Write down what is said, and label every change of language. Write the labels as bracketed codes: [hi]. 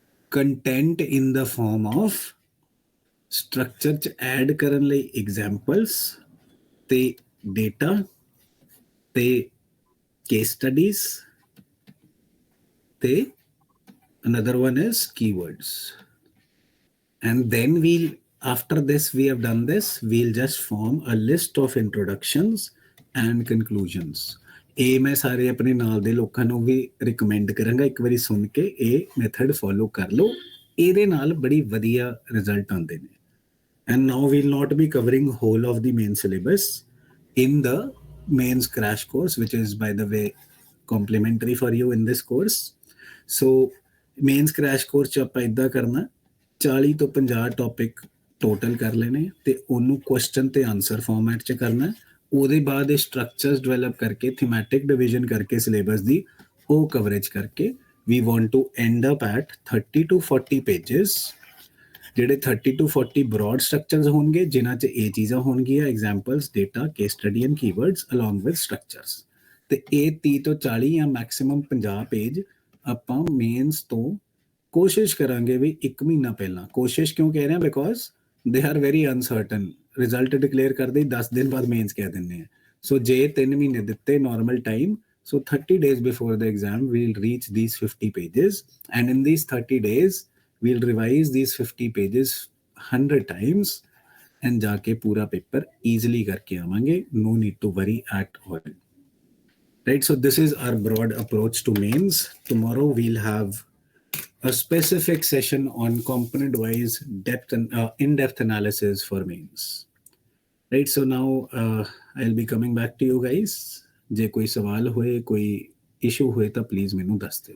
[en] content in the form of structure, add [pa] ਕਰਨ ਲਈ [en] examples ਤੇ data ਤੇ case studies ਤੇ another one is keywords. And then we'll, after this, we have done this, we'll just form a list of introductions and conclusions. [pa] ਇਹ ਮੈਂ ਸਾਰੇ ਆਪਣੇ ਨਾਲ ਦੇ ਲੋਕਾਂ ਨੂੰ ਵੀ ਰਿਕਮੈਂਡ ਕਰਾਂਗਾ, ਇੱਕ ਵਾਰੀ ਸੁਣ ਕੇ ਇਹ ਮੈਥਡ ਫੋਲੋ ਕਰ ਲਓ, ਇਹਦੇ ਨਾਲ ਬੜੀ ਵਧੀਆ ਰਿਜ਼ਲਟ ਆਉਂਦੇ ਨੇ। [en] And now we'll not be covering whole of the main syllabus in the mains crash course, which is, by the way, complimentary for you in this course. So [pa] mains crash course ਚ ਆਪਾਂ ਇਦਾਂ ਕਰਨਾ 40 ਤੋਂ 50 topic total ਕਰ ਲੈਣੇ ਤੇ ਉਹਨੂੰ question ਤੇ ਆਨਸਰ ਫਾਰਮੈਟ ਚ ਕਰਨਾ। ਉਹਦੇ ਬਾਅਦ ਇਹ ਸਟਰਕਚਰਸ ਡਿਵੈਲਪ ਕਰਕੇ ਥੀਮੈਟਿਕ ਡਿਵੀਜ਼ਨ ਕਰਕੇ ਸਿਲੇਬਸ ਦੀ ਉਹ ਕਵਰੇਜ ਕਰਕੇ [en] we want to end up at 30 to 40 pages [pa] ਜਿਹੜੇ [en] 30 to 40 broad structures [pa] ਹੋਣਗੇ ਜਿਨ੍ਹਾਂ 'ਚ ਇਹ ਚੀਜ਼ਾਂ ਹੋਣਗੀਆਂ [en] examples data case study and keywords along with structures [pa] ਤੇ ਇਹ 30 ਤੋਂ 40 ਜਾਂ ਮੈਕਸਿਮਮ 50 ਪੇਜ ਆਪਾਂ ਮੇਨਸ ਤੋਂ ਕੋਸ਼ਿਸ਼ ਕਰਾਂਗੇ ਵੀ 1 ਮਹੀਨਾ ਪਹਿਲਾਂ। ਕੋਸ਼ਿਸ਼ ਕਿਉਂ ਕਹਿ ਰਹੇ ਹਾਂ [en] Because they are very uncertain. [pa] Result declare ਕਰਦੇ ਹੀ 10 ਦਿਨ ਬਾਅਦ ਮੇਨਸ ਕਹਿ ਦਿੰਦੇ ਆ। ਸੋ ਜੇ 3 ਮਹੀਨੇ ਦਿੱਤੇ normal time, [en] so 30 days before the exam we'll reach these 50 pages, and in these 30 days we'll revise these 50 pages 100 times and [pa] jaake pura paper easily karke avange. [en] No need to worry at all. Right, so this is our broad approach to mains. Tomorrow we'll have a specific session on component wise depth and in-depth analysis for mains. Right, so now I'll be coming back to you guys. [pa] ਜੇ ਕੋਈ ਸਵਾਲ ਹੋਏ ਕੋਈ issue ਹੋਏ ਤਾਂ please ਮੈਨੂੰ ਦੱਸ ਦਿਓ।